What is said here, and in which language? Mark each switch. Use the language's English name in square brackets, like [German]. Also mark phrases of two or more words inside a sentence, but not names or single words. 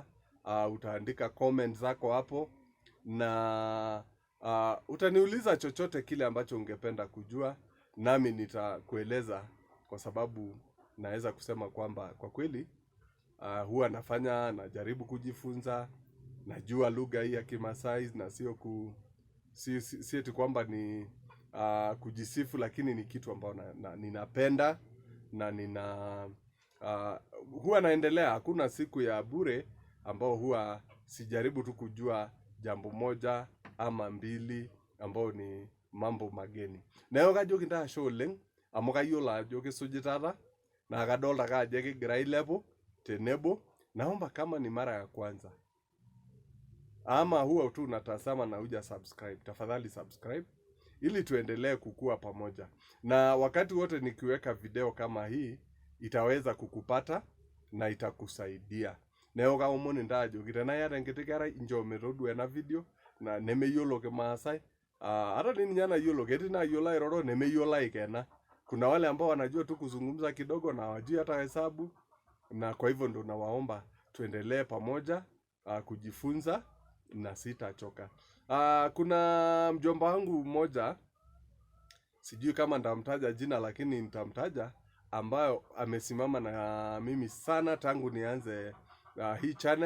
[Swahili] Utaandika comment zako hapo, na utaniuliza chochote kile ambacho ungependa kujua, nami nitakueleza, kwa sababu naweza kusema kwamba kwa kweli huwa najaribu kujifunza, najua lugha hii ya Kimaasai, na si eti kwamba ni kujisifu, lakini ni kitu ambao ninapenda, na huwa naendelea. Hakuna siku ya bure ambao huwa sijaribu tu kujua jambo moja ama mbili ambao ni mambo mageni. [Masai] Nayo kajoki ntasho oleng amu kayiolo ajo kisujitata, na kadolta ajo kigira ailepu tenebo. [Swahili] Naomba kama ni mara ya kwanza ama huwa tu unatazama na huja subscribe, tafadhali subscribe ili tuendelee kukua pamoja. Na wakati wote nikiweka video kama hii, itaweza kukupata na itakusaidia. [Masai] Neo kaomoni ndajo kitana yata nkiti kerai injo metodua ena video na nemeyiolo Kimaasai. Hata nini nyana yiolo, ketii na yiolo airoro nemeyiolo aikena. [Swahili] Kuna wale ambao wanajua tu kuzungumza kidogo na hawajui hata hesabu, na kwa hivyo ndo nawaomba tuendelee pamoja kujifunza na sitachoka. Kuna mjomba wangu mmoja, sijui kama nitamtaja jina lakini nitamtaja, ambayo amesimama na mimi sana tangu nianze hii channel.